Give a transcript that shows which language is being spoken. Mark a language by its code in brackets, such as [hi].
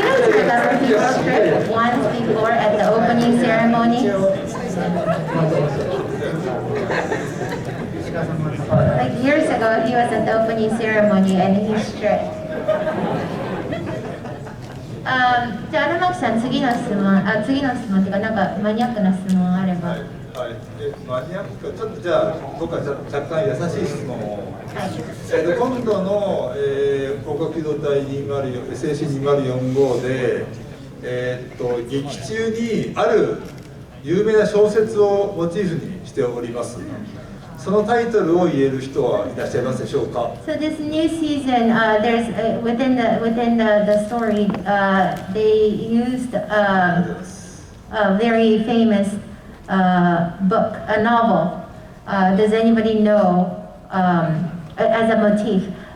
[en] Remember he wrote script once before at the opening ceremony? Like years ago, he was at the opening ceremony and he stripped. [ja] じゃあ荒牧さん次の質問っていうかなんかマニアックな質問あれば。はい、マニアックちょっとじゃあ僕は若干優しい質問を、今度の、広角機動隊204 SAC2045 で、劇中にある有名な小説をモチーフにしております。そのタイトルを言える人はいらっしゃいますでしょうか。 [en] So this new season, there's within the story, they used a very famous book, a novel. Does anybody know as a motif?